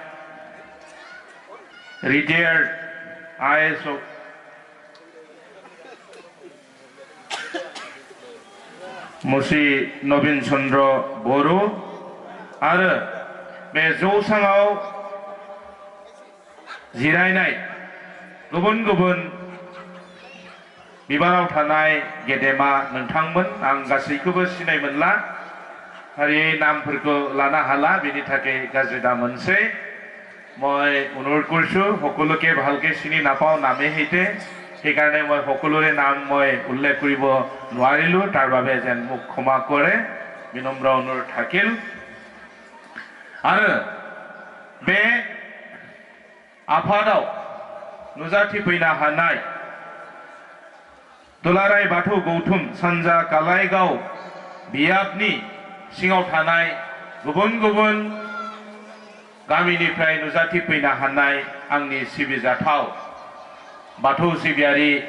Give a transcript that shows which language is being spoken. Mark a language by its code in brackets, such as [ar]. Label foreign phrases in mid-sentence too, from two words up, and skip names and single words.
[brx] रिटायार्ड IS मुसी नवीन चंद्र बड़ो आरो बे जौसाङाव जिरायनाय गुबुन गुबुन बिबानाव थानाय गेदेमा नोंथांमोन आं गासैखौबो सिनाय मोनला फारियै नामफोरखौ लानो हाला बेनि थाखाय गाज्रि दा मोनसे [as] মই অনুৰোধ কৰিছোঁ সকলোকে ভালকে চিনি নাপাওঁ নামে সৈতে সেইকাৰণে মই সকলোৰে নাম মই উল্লেখ কৰিব নোৱাৰিলোঁ তাৰ বাবে যেন মোক ক্ষমা কৰে বিনম্ৰ অনুৰোধ থাকিল [brx] आरो बे आफादाव नुजाथिफैनो हानाय दुलाराय बाथौ गौथुम सानजा कालाइगाव बियाबनि सिङाव थानाय गुबुन गुबुन गामिनिफ्राय नुजाथिफैनो हानाय आंनि सिबिजाथाव बाथौ सिबियारि